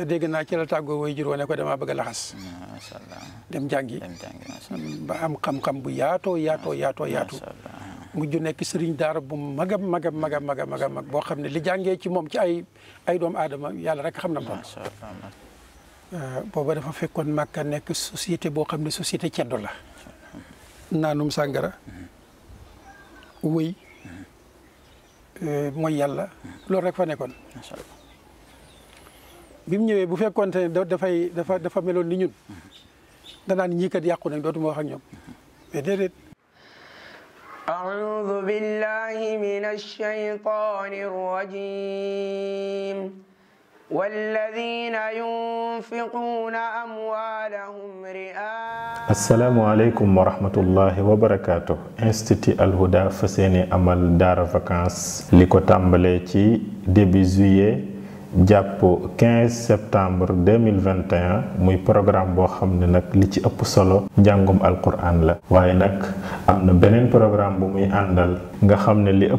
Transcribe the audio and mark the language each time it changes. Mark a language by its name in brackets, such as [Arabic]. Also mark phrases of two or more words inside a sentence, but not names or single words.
[Wolof] dégg naa ci la tàggoo way jur ne ko damaa bëgg a laxas dem jàngi ba am xam-xam bu yaatoo mujj nekk sëriñ daara bu mag boo xam ne li jàngee ci moom ci ay doomu aadama yàlla rek xam na moom booba dafa fekkoon Màkka nekk société boo xam ne société ceddo la naanum sàngara wëy mooy yàlla loolu rek fa nekkoon bi mu ñëwee bu fekkoon te ne dafa meloon ni ñun danaan ñii kat yàqu nañ dootuma wax ak ñoom mais déedéet [Arabic] أعوذ بالله من الشيطان الرجيم والذين ينفقون أموالهم رئاء السلام عليكم ورحمة الله وبركاته [Wolof] Institut Al Houda fas yéene amal daara vacances li ko tàmbalee ci [French] début juillet [Wolof] jàpp 15 septembre 2021 muy programme boo xam ne nag li ci ëpp solo njàngum alquran la waaye nag am na beneen programme bu muy àndal nga xam ne li ëpp